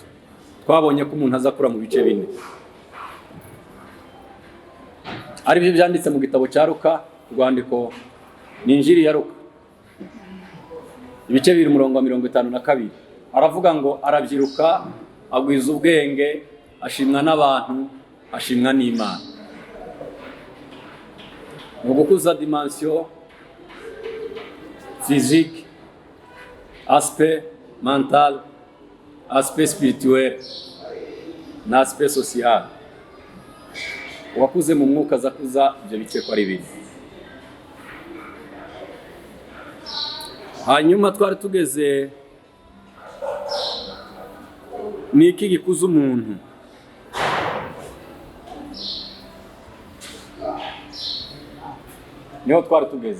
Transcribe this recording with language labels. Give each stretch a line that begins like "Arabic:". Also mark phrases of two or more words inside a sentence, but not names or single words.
Kinyarwanda: Twabonye ko umuntu azakura mu bice 4. Ari byo byanditse mu gitabo cya Luka, rwandiko ni injiri ya Luka, ibice 2:52. Aravuga ngo arabyiruka, agwiza ubwenge, ashimwa n'abantu, ashimwa n'Imana. Mu gukuza
French: dimension physique, aspect mental, aspect spirituel na aspect social.
Kinyarwanda: Wakuze mu mwuka azakuza ibyo bice ko ari bibiri. Hanyuma twari tugeze niki gikuza umuntu? Niho twari tugeze.